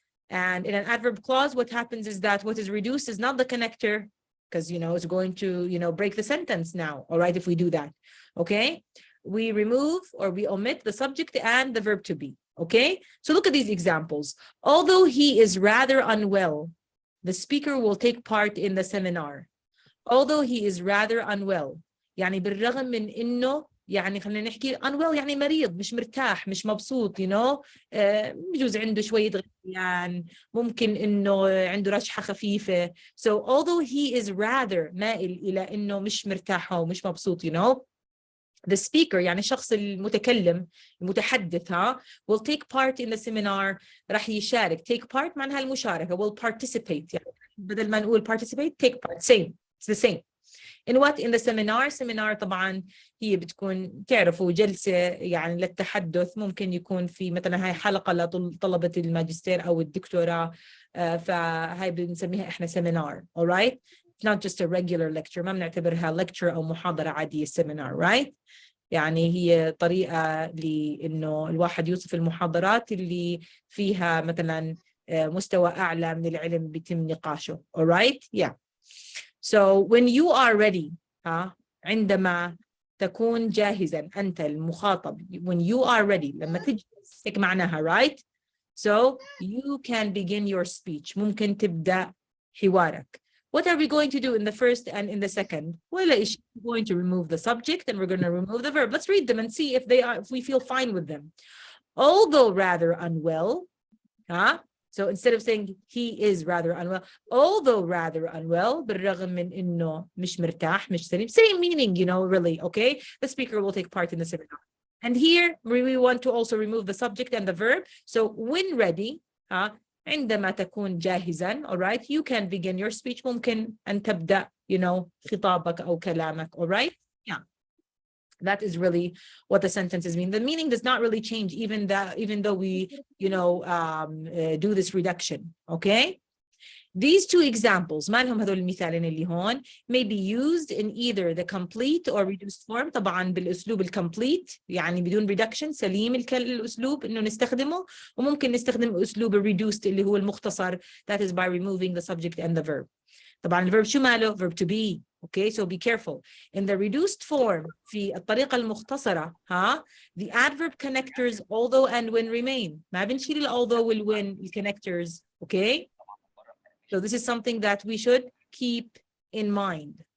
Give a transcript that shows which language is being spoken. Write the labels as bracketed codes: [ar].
[en] And in an adverb clause, what happens is that what is reduced is not the connector, because, it's going to, break the sentence now, all right, if we do that, okay? We remove or we omit the subject and the verb to be, okay? So look at these examples. Although he is rather unwell, the speaker will take part in the seminar. Although he is rather unwell, [ar] يعني بالرغم من إنه يعني خلينا نحكي unwell يعني مريض مش مرتاح مش مبسوط بجوز عنده شوية غثيان ممكن إنه عنده رشحة خفيفة. [en] So although he is rather [ar] مائل إلى إنه مش مرتاح أو مش مبسوط [en] the speaker [ar] يعني الشخص المتكلم المتحدث [en] will take part in the seminar. [ar] راح يشارك. [en] take part [ar] معناها المشاركة. [en] will participate [ar] يعني بدل ما نقول [en] participate take part. same. It's the same. In what? In the seminar. [ar] Seminar طبعا هي بتكون تعرفوا جلسة يعني للتحدث. ممكن يكون في مثلا هاي حلقة لطلبة الماجستير أو الدكتوراه. فهاي بنسميها إحنا seminar. [en] All right? It's not just a regular lecture. [ar] ما بنعتبرها lecture أو محاضرة عادية seminar. [en] Right? [ar] يعني هي طريقة لإنه الواحد يوصف المحاضرات اللي فيها مثلا مستوى أعلى من العلم بيتم نقاشه. [en] All right? Yeah. So when you are ready, [ar] عندما تكون جاهزا أنت المخاطب, [en] when you are ready, [ar] لما تجلس هيك معناها, [en] right? So you can begin your speech. [ar] ممكن تبدأ حوارك. [en] What are we going to do in the first and in the second? Well, we're going to remove the subject and we're going to remove the verb. Let's read them and see if we feel fine with them. Although rather unwell, so instead of saying he is rather unwell, although rather unwell, [ar] بالرغم من إنه مش مرتاح, مش سليم, [en] same meaning, really, okay? The speaker will take part in the seminar. And here we want to also remove the subject and the verb. So when ready, [ar] عندما تكون جاهزا, [en] all right, you can begin your speech. [ar] ممكن أن تبدأ, خطابك أو كلامك, all right? [en] Yeah. That is really what the sentences mean. The meaning does not really change, even though we, do this reduction. Okay. These two examples, [ar] ما لهم هذول المثالين اللي هون, [en] may be used in either the complete or reduced form. [ar] طبعا بالأسلوب الcomplete يعني بدون reduction, سليم الأسلوب إنه نستخدمه, وممكن نستخدم أسلوب reduced اللي هو المختصر, [en] that is by removing the subject and the verb. [ar] طبعا الverb شو ماله? [en] Verb to be. Okay, so be careful. In the reduced form, [ar] في الطريقة المختصرة, [en] the adverb connectors although and when remain. [ar] ما بنشيل [en] although will when connectors. Okay, so this is something that we should keep in mind.